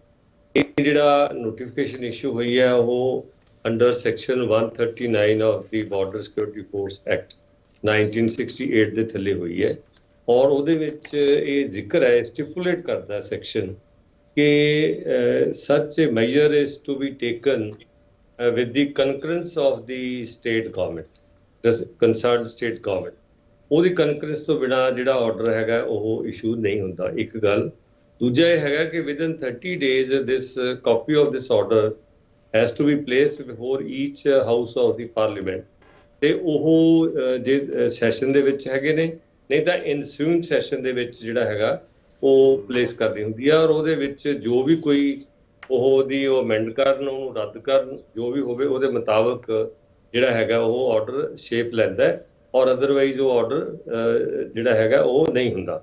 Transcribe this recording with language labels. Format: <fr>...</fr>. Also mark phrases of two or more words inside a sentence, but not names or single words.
<pa>ਇਹ ਜਿਹੜਾ</pa> <en>notification issue</en> <pa>ਹੋਈ ਹੈ ਉਹ</pa> <en>under section 139 of the Border Security Force Act 1968</en> <pa>ਦੇ ਥੱਲੇ ਹੋਈ ਹੈ, ਔਰ ਉਹਦੇ ਵਿੱਚ ਇਹ ਜ਼ਿਕਰ ਹੈ, ਸਟਿਪੂਲੇਟ ਕਰਦਾ ਸੈਕਸ਼ਨ ਕਿ</pa> <en>such a measure is to be taken with the concurrence of the state government,</en> <pa>the concerned state government. ਉਹਦੀ ਕਨਕਰੈਂਸ ਤੋਂ ਬਿਨਾ ਜਿਹੜਾ ਆਰਡਰ ਹੈਗਾ ਉਹ ਇਸ਼ੂ ਨਹੀਂ ਹੁੰਦਾ, ਇੱਕ ਗੱਲ। ਦੂਜਾ ਇਹ ਹੈਗਾ ਕਿ</pa> <en>ਵਿਦਨ 30 days this copy of this order has to be placed before each house of the parliament,</en> <pa>ਤੇ ਉਹ ਜੇ ਸੈਸ਼ਨ ਦੇ ਵਿੱਚ ਹੈਗੇ ਨੇ, ਨਹੀਂ ਤਾਂ</pa> <en>ensuing session</en> <pa>ਦੇ ਵਿੱਚ ਜਿਹੜਾ ਹੈਗਾ ਉਹ ਪਲੇਸ ਕਰਨੀ ਹੁੰਦੀ ਆ, ਔਰ ਉਹਦੇ ਵਿੱਚ ਜੋ ਵੀ ਕੋਈ ਉਹਦੀ ਉਹ ਅਮੈਂਡ ਕਰਨ, ਉਹਨੂੰ ਰੱਦ ਕਰਨ, ਜੋ ਵੀ ਹੋਵੇ ਉਹਦੇ ਮੁਤਾਬਕ ਜਿਹੜਾ ਹੈਗਾ ਉਹ</pa> <en>order shape</en> <pa>ਲੈਂਦਾ ਹੈ, ਔਰ ਅਦਰਵਾਈਜ਼ ਉਹ ਆਰਡਰ ਜਿਹੜਾ ਹੈਗਾ ਉਹ ਨਹੀਂ ਹੁੰਦਾ।</pa>